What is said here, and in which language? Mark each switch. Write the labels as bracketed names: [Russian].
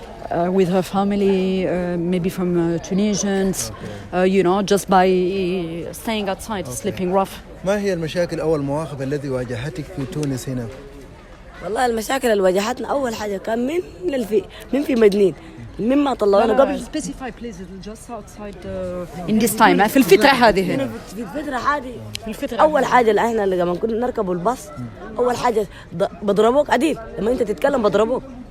[English] With her family, maybe from Tunisians, just by staying outside, sleeping rough. [Arabic] ما هي المشاكل أو المواقف التي واجهتك في تونس هنا؟ والله المشاكل اللي واجهتنا اول حاجه كان من في مدنين مما طلعونا قبل [English] Specify please, just outside in this time. [Arabic] في الفترة هذه هنا. في الفتره هذه اول حاجه اللي احنا لما كنا نركب الباص اول حاجه بضربوك عديل لما انت تتكلم بضربوك.